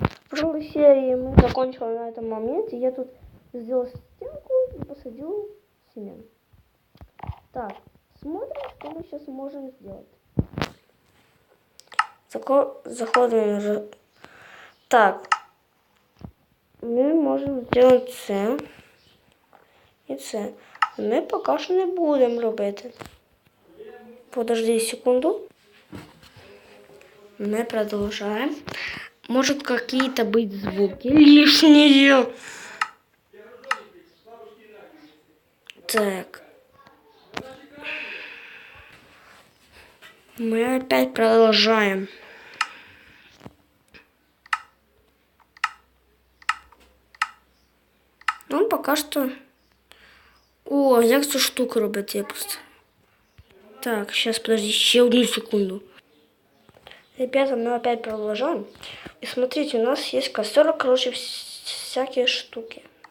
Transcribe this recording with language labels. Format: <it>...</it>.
<ru>В прошлой серии мы закончили на этом моменте. Я тут сделал стенку и посадил семян. Так, смотрим, что мы сейчас можем сделать. Заходим. Так, мы можем сделать</ru> <uk>це і це. Ми поки що не будемо робити.</uk> <ru>Подожди секунду. Мы продолжаем. Может какие-то быть звуки лишние. Так. Мы опять продолжаем. Ну, пока что...</ru> <uk>О, як цю штуку робити я просто.</uk> <ru>Так, сейчас, подожди, еще одну секунду. Ребята, мы опять продолжаем. И смотрите, у нас есть костер, короче, всякие штуки.</ru>